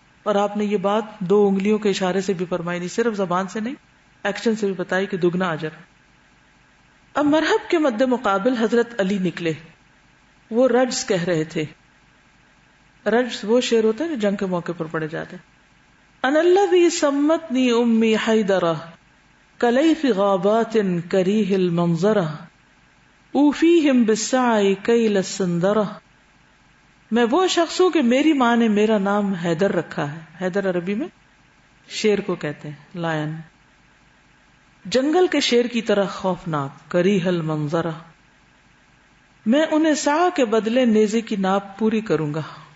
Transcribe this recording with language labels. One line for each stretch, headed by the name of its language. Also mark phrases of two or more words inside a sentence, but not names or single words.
Urdu: اور آپ نے یہ بات 2 انگلیوں کے اشارے سے بھی فرمائی، نہیں صرف زبان سے نہیں، ایکشن سے بھی بتائی کہ دگنا اجر. اب مرحب کے مد مقابل حضرت علی نکلے. وہ رجز کہہ رہے تھے. رجز وہ شعر ہوتے ہیں جو جنگ کے موقع پر پڑے جاتے ہیں.
Arabic: ان الذی سمتنی امی حیدرہ کلیف غابات کریہ المنظرہ اوفیہم بالسعی کیل السندرہ.
Urdu: میں وہ شخص ہوں کہ میری ماں نے میرا نام حیدر رکھا ہے. حیدر عربی میں شیر کو کہتے ہیں، لائن، جنگل کے شیر کی طرح خوفناک.
Arabic: کریہ المنظرہ،
Urdu: میں انہیں سعی کے بدلے نیزے کی ناپ پوری کروں گا.